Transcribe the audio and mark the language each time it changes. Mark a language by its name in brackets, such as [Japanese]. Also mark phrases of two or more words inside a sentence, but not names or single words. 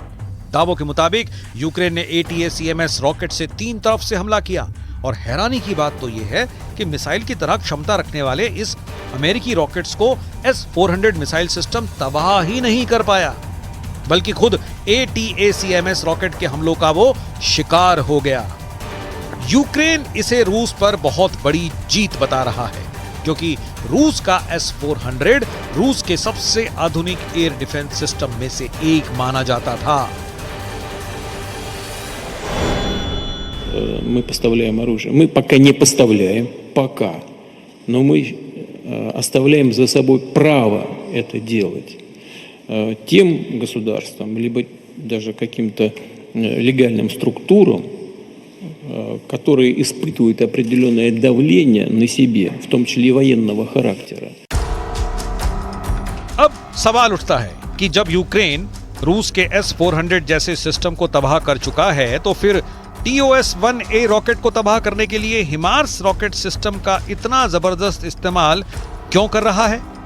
[Hindi] दावों के मुताबिक यूक्रेन ने ATACMS रॉकेट से 3 तरफ से हमला किया और हैरानी की बात तो यह है कि मिसाइल की तरह क्षमता रखने वाले इस अमेरिकी रॉकेट्स को S-400 [English] missile system [Hindi] तबाह ही नहीं कर पाया, बल्कि खुद ATACMS रॉकेट के हमलों का वो शिकार हो गया। यूक्रेन इसे रूस पर बहुत बड़ी जीत बता रहा है, क्योंकि रूस का S-400 रूस के सबसे आधुनिक [English] air defense system [Hindi] में से एक माना जाता था। [Russian] Мы поставляем оружие. Мы пока не поставляем, пока. Но мы оставляем за собой право это делать тем государствам, либо даже каким-то легальным структурам, которые испытывают определенное давление на себе, в том числе и военного характера. [Hindi] अब सवाल उठता है कि जब यूक्रेन रूस के S-400 जैसे सिस्टम को तबाह कर चुका है, तो फिर TOS-1A रॉकेट को तबाह करने के लिए हिमार्स [English] rocket system [Hindi] का इतना जबरदस्त इस्तेमाल क्यों कर रहा है?